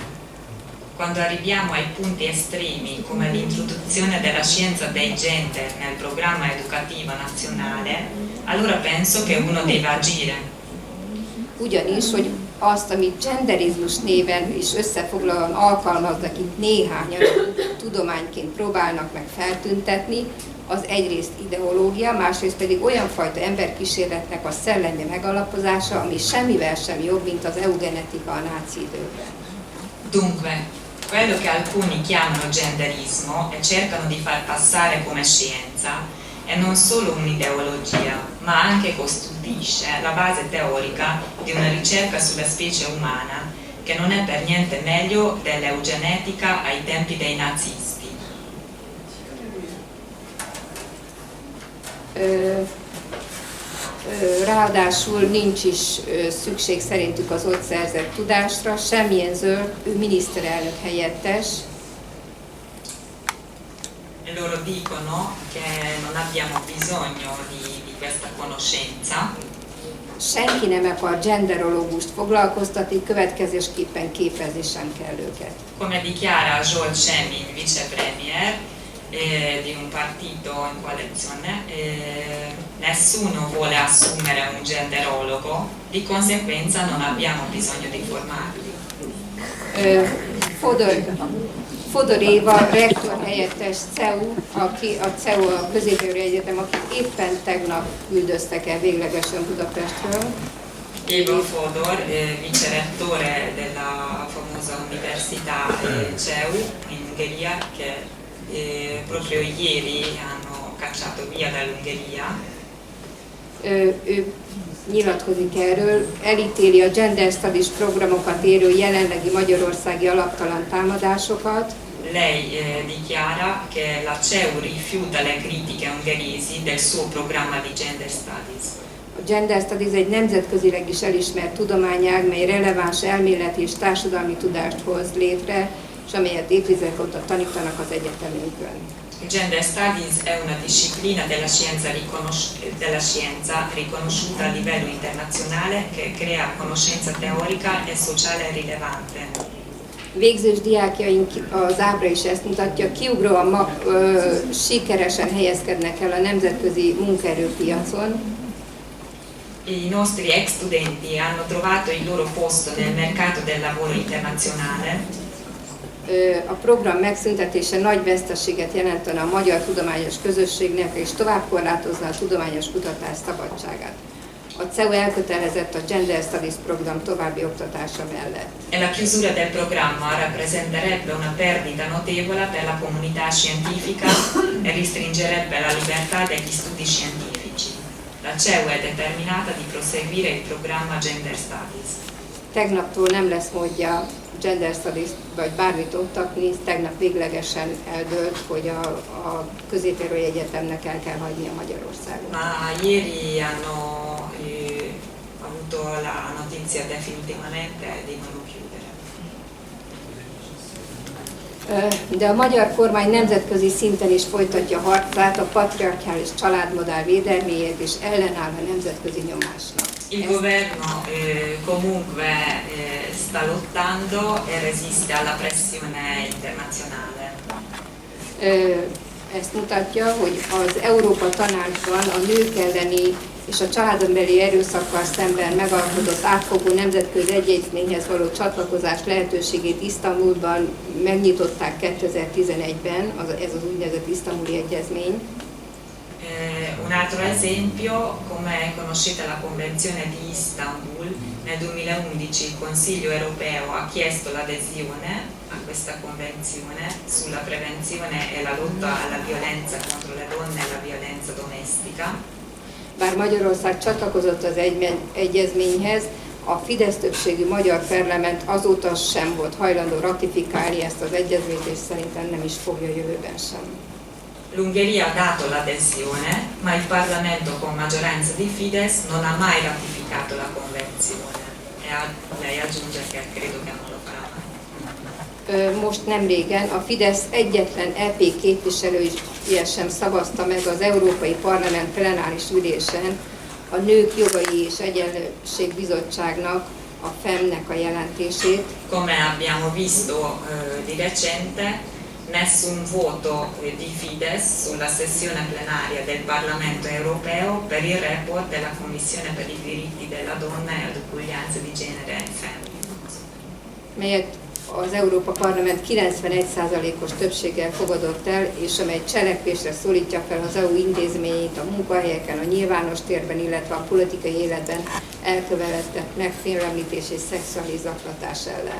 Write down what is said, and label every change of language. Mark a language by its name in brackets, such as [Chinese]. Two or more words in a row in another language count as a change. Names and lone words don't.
[Italian] Quando arriviamo ai punti estremi, come l'introduzione della scienza dei gender nel programma educativo nazionale, allora penso che uno deve agire. [Hungarian] Ugyanis, hogy azt, amit genderizmus néven is összefoglalóan alkalmaznak itt néhányan tudományként próbálnak meg feltüntetni, az egyrészt ideológia, másrészt pedig olyan fajta emberkísérletnek a szellemi megalapozása, ami semmivel sem jobb, mint az eugenetika a náci időkben. [Italian] Dunque, quello che alcuni chiamano genderismo e cercano di far passare come scienza è non solo un'ideologia, ma anche costituisce la base teorica di una ricerca sulla specie umana che non è per niente meglio dell'eugenetica ai tempi dei nazisti. [Hungarian] Ráadásul nincs is szükség szerintük az ott szerzett tudásra, semmilyen zöld, ő miniszterelnök helyettes. [Italian] Loro dicono che non abbiamo bisogno di questa conoscenza. [Hungarian] Senki nem akar genderológust foglalkoztatni, következésképpen képezni sem kell őket. [Italian] Come dichiara Joel Shemin, vicepremier di un partito in coalizione, nessuno vuole assumere un genderologo, di conseguenza non abbiamo bisogno di formarli. [Hungarian] Fodor Éva, rektor helyettes CEU, aki a CEU a Közép-Európai Egyetem, akit éppen tegnap üldöztek el véglegesen Budapestről. [Italian] Eva Fodor, vicerettore della famosa Università CEU in Ungheria, che proprio ieri hanno cacciato via dall'Ungheria. [Hungarian] Ő nyilatkozik erről, elítéli a Gender Studies programokat érő jelenlegi magyarországi alaptalan támadásokat. [Italian] Lei dichiara che la CEU rifiuta le critiche ungheresi del suo programma di Gender Studies. [Hungarian] A Gender Studies egy nemzetközileg is elismert tudományág, mely releváns elméleti és társadalmi tudást hoz létre, és amelyet évtizedek óta tanítanak az egyetemünkön. [Italian] Il Gender Studies è una disciplina della scienza riconosciuta a livello internazionale che crea conoscenza teorica e sociale rilevante. [Hungarian] Végzős diákjaink az ábra is ezt mutatja, kiugróan sikeresen helyezkednek el a nemzetközi munkaerőpiacon. [Italian] I nostri ex studenti hanno trovato il loro posto nel mercato del lavoro internazionale. [Hungarian] A program megszüntetése nagy veszteséget jelentene a magyar tudományos közösségnek, és tovább korlátozna a tudományos kutatás szabadságát. A CEU elkötelezett a Gender Studies program további oktatása mellett. [Italian] E la chiusura del programma rappresenterebbe una perdita notevole per la comunità scientifica e restringerebbe la libertà degli studi scientifici. La CEU è determinata di proseguire il programma Gender Studies. [Hungarian] Tegnaptól nem lesz módja Gender Studies vagy bármit oktatni, tegnap véglegesen eldőlt, hogy a Közép-Európai Egyetemnek el kell hagynia Magyarországot. [Italian] Ma ieri hanno avuto la notizia definitivamente devono chiudere. [Hungarian] De a magyar kormány nemzetközi szinten is folytatja harcát a patriarchális családmodell védelméért és ellenáll a nemzetközi nyomásnak. [Italian] Il governo comunque sta lottando e resiste alla pressione internazionale. [Hungarian] Ezt mutatja, hogy az Európa Tanácsban a nők elleni és a családon belüli erőszakkal szemben megalkotott átfogó nemzetközi egyezményhez való csatlakozás lehetőségét Isztambulban megnyitották 2011-ben, ez az úgynevezett isztambuli egyezmény. [Italian] Un altro esempio, come conoscete la Convenzione di Istanbul, nel 2011 il Consiglio europeo ha chiesto l'adesione a questa convenzione sulla prevenzione e la lotta alla violenza contro le donne e la violenza domestica. [Hungarian] Bár Magyarország csatlakozott az egyezményhez, a Fidesz többségű magyar parlament azóta sem volt hajlandó ratifikálni ezt az egyezményt, és szerintem nem is fogja jövőben sem. [Italian] L'Ungheria ha dato l'adesione, ma il Parlamento con maggioranza di Fidesz non ha mai ratificato la convenzione. E lei aggiunge che credo che non lo farà mai. [Hungarian] Most nem régen a Fidesz egyetlen EP képviselője sem szavazta meg az Európai Parlament plenáris ülésen a Nők Jogai és Egyenlőség Bizottságnak, a FEM-nek a jelentését. [Italian] Come abbiamo visto di recente, nessun voto di Fidesz sulla sessione plenaria del Parlamento europeo per il report della Commissione per i diritti della donna e l'uguaglianza di genere FEM. [Hungarian] Melyet az Európa Parlament 91%-os többséggel fogadott el, és amely cselekvésre szólítja fel az EU intézményeit a munkahelyeken, a nyilvános térben, illetve a politikai életben elkövetett megfélemlítés és szexuális zaklatás ellen.